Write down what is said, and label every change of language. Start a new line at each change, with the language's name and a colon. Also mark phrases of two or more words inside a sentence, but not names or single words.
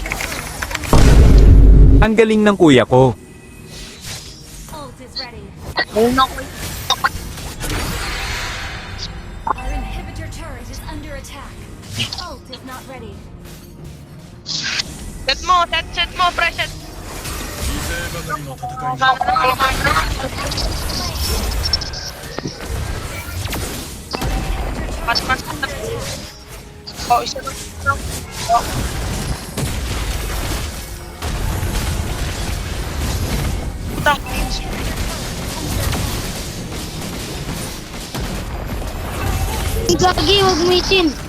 Filipino: Ang galing ng kuya ko. Ayun ako. Set mo, pre, set.
Japanese: 犠牲ばかりの戦いに
Filipino: Pas. Oh, isa lang. Oh. Putang. Gagi, huwag mo itin.